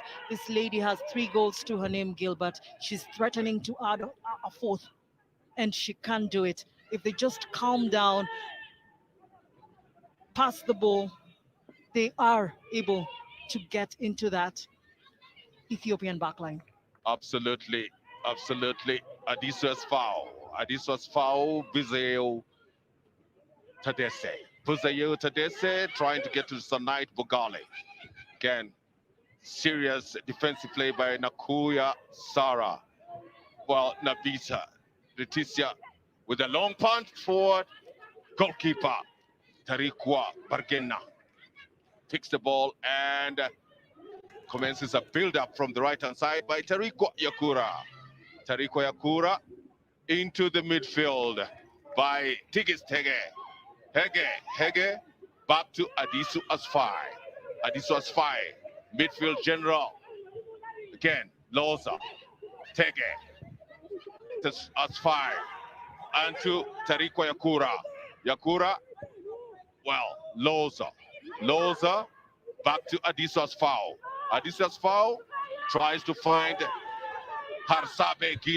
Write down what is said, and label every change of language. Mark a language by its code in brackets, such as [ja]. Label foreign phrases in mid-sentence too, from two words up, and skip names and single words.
[en] This lady has 3 goals to her name, Gilbert. She's threatening to add a 4th, and she can't do it. If they just calm down, pass the ball, they are able to get into that Ethiopian backline. Absolutely, absolutely. Adisa's foul. Adisa's foul, Bizeo Tadese. Bizeo Tadese trying to get to Sanait Bogale. Again, serious defensive play by Nakuya Sara. Well, Nabisa Leticia with a long punt forward. Goalkeeper Tariqua Bargena takes the ball and commences a build-up from the right-hand side by Tariqua Yakura. Tariqua Yakura into the midfield by Tigis Tege. Hege, back to Adisu Asfai. Adisu Asfai, midfield general. Again, Loza, Tege, Asfai, and to Tariqua Yakura. Yakura, well, Loza, back to Adisu Asfau. Adisu Asfau tries to find Harsabe Gila.